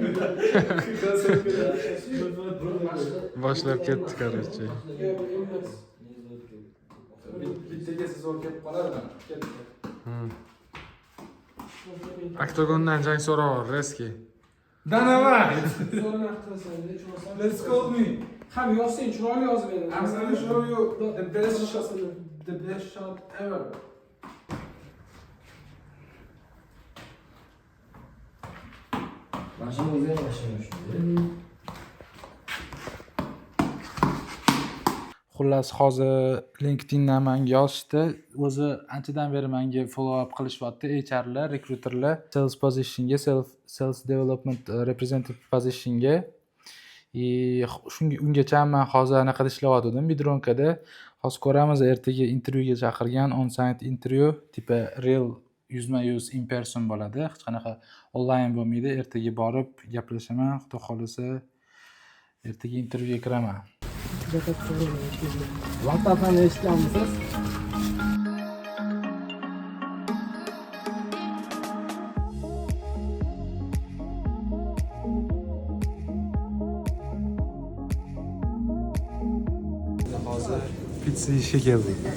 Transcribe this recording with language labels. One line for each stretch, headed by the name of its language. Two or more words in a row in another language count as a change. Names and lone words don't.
Uzbek: Boshlab ketdi, короче. bittaga zo'r kelib qoladimi? Oktagondan jang so'rab Reski. Давай.
English: Let's go me.
Uzbek: Ham yozsang, chiroyli yozib ber.
English: I'm gonna show you the best shot ever.
Uzbek: Mashina o'ziga yashaymish. Xullas hozir LinkedIndan menga yozishdi. O'zi anchadan beri menga
English: follow up
Uzbek: qilishyapti HR'lar, rekruterlar
English: sales positionga, sales development representative positionga.
Uzbek: Ungacha men hozir anaqa ishlayotgandim Bidronkada. Hozir ko'ramiz, ertaga intervyuga chaqirgan, on-site intervyu, tipa real yuzma-yuz
English: in person
Uzbek: bo'ladi. Hech qanaqa onlayn bo'lmaydi. Ertaga borib gaplashaman, xudo xolasa ertaga intervyuga kiraman. WhatsApp'dan eshitganmisiz? Hozir pizza yeyishga keldik.